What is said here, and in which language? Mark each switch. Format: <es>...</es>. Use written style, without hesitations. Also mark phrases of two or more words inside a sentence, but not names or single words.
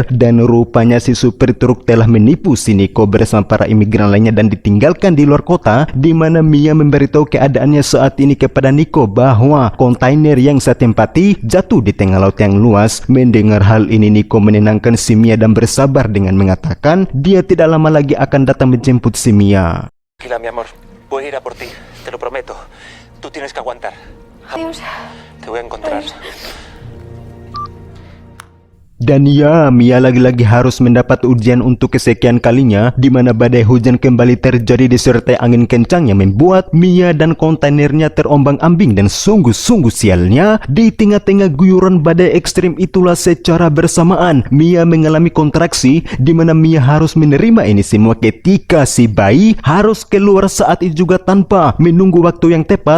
<id>Dan rupanya si supir truk telah menipu si Nico bersama para imigran lainnya dan ditinggalkan di luar kota, di mana Mia memberitahu keadaannya saat ini kepada Nico bahwa kontainer yang saya tempati jatuh di tengah laut yang luas. Mendengar hal ini, Nico menenangkan si Mia dan bersabar dengan mengatakan dia tidak lama lagi akan datang menjemput si Mia.</id> <es>Tranquila, mi amor. Voy a ir a por ti. Te lo prometo. Tú tienes que aguantar. Adiós. Te voy a encontrar.</es> <id>Dan ya, Mia lagi-lagi harus mendapat ujian untuk kesekian kalinya, di mana badai hujan kembali terjadi disertai angin kencang yang membuat Mia dan kontainernya terombang-ambing. Dan sungguh-sungguh sialnya, di tengah-tengah guyuran badai ekstrim itulah secara bersamaan Mia mengalami kontraksi, di mana Mia harus menerima ini semua ketika si bayi harus keluar saat itu juga tanpa menunggu waktu yang tepat.</id>